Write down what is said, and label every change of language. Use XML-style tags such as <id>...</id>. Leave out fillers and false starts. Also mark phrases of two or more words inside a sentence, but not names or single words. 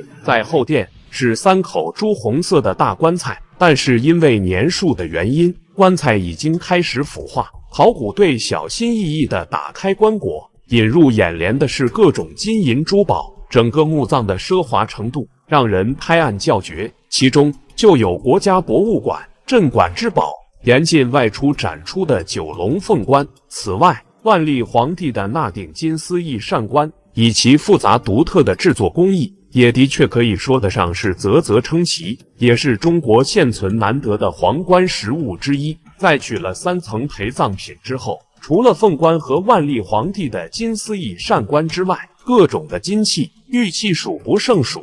<zh>在後殿是3口朱紅色的大棺材，但是因為年數的原因，棺材已經開始腐化。考古隊小心翼翼地打開棺椁， 引入眼簾的是各種金銀珠寶，整個墓葬的奢華程度讓人拍案叫絕。其中就有國家博物館鎮館之寶，严禁外出展出的九龍鳳冠。此外，萬曆皇帝的那頂金絲翼扇冠，以其複雜獨特的制作工藝，也的確可以說得上是嘖嘖稱奇，也是中國現存難得的皇冠實物之一。在取了3層陪葬品之後，除了鳳冠和萬曆皇帝的金絲翼扇冠之外，各種的金器、玉器数不胜數。</zh>